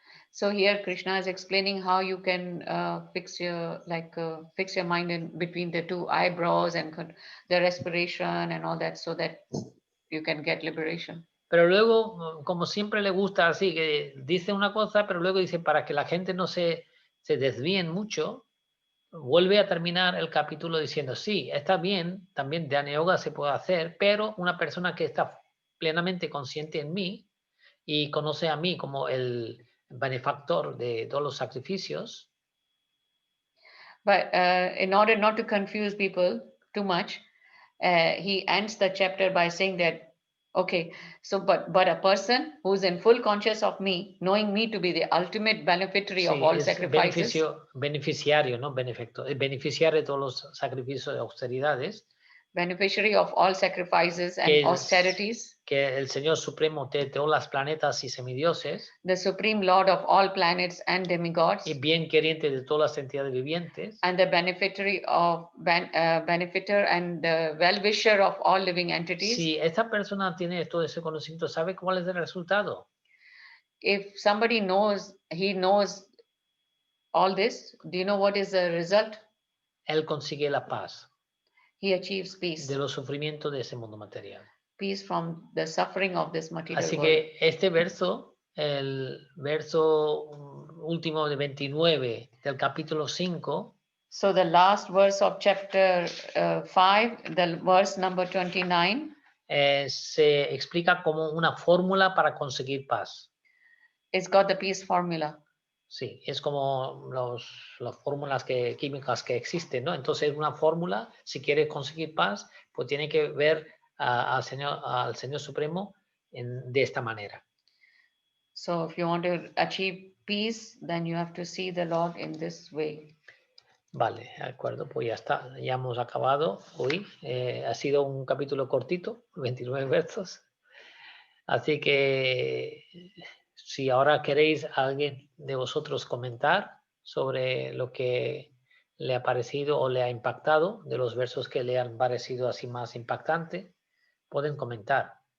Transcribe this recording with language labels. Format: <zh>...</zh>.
<en>So here Krishna is explaining how you can fix your mind in between the two eyebrows and the respiration and all that, so that you can get liberation.</en> <es>Pero luego, como siempre le gusta así, que dice una cosa, pero luego dice, para que la gente no se desvíen mucho, vuelve a terminar el capítulo diciendo, sí, está bien, también Dhyana Yoga se puede hacer, pero una persona que está plenamente consciente en mí y conoce a mí como el benefactor de todos los sacrificios.</es> <en>But in order not to confuse people too much, he ends the chapter by saying that, okay, so but a person who's in full conscious of me, knowing me to be the ultimate beneficiary of all sacrifices.</en> <es>Beneficiario, no benefactor, beneficiario de todos los sacrificios de austeridades.</es> <en>Beneficiary of all sacrifices and austerities.</en> <es>Que el Señor Supremo de todos los planetas y semidioses.</es> <en>The Supreme Lord of all planets and demigods.</en> <es>Y bien queriente de todas las entidades vivientes.</es> <en>And the beneficiary of benefactor and the well-wisher of all living entities.</en> <es>Si esta persona tiene todo ese conocimiento, ¿sabe cuál es el resultado?</es> <en>If somebody knows, he knows all this, do you know what is the result?</en> <es>Él consigue la paz.</es> <en>He achieves peace.</en> <es>De los sufrimientos de ese mundo material.</es> <en>Peace from the suffering of this material</en> <es>Así</es> <en>world.</en> <es>que este verso, el verso último de 29 del capítulo 5.</es> <en>So the last verse of chapter 5, the verse number 29.</en> <es>Se explica como una fórmula para conseguir paz.</es> <en>It's got the peace formula.</en> <es>Sí, es como las fórmulas químicas que existen, ¿no? Entonces, una fórmula, si quieres conseguir paz, pues tiene que ver al Señor Supremo de esta manera.</es> <en>So, if you want to achieve peace, then you have to see the Lord in this way.</en> <es>Vale, de acuerdo, pues ya está, ya hemos acabado hoy. Ha sido un capítulo cortito, 29 versos. Así que si ahora queréis alguien de vosotros comentar sobre lo que le ha parecido o le ha impactado, de los versos que le han parecido así más impactante, pueden comentar.</es>